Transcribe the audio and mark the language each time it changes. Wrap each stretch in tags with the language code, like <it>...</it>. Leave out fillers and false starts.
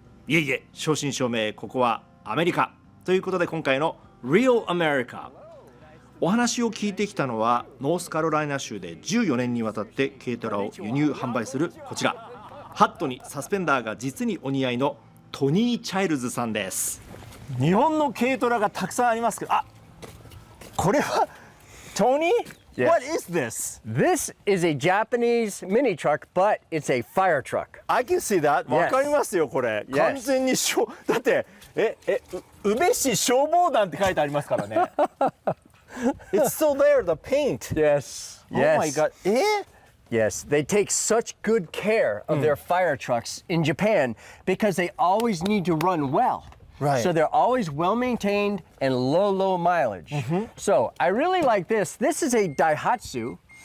<ja>いえいえ、正真正銘ここはアメリカということで、今回の Real America、 お話を聞いてきたのはノースカロライナ州で14年にわたって軽トラを輸入販売するこちら、ハットにサスペンダーが実にお似合いのトニー・チャイルズさんです。日本の軽トラがたくさんありますけど、これはトニー、</ja> <en>Yes. What is this? This is a Japanese mini truck, but it's a fire truck. I can see that.</en> <ja>わかりますよこれ。</ja> <en>Yes.</en> <ja>完全にだって宇部市消防団って書いてありますからね。</ja> <en>It's still there, the paint. Yes. Oh my god. Yes, they take such good care of their fire trucks in Japan because they always need to run well. Right. So they're always well maintained and low mileage. So I really like this. This is a Daihatsu.</en>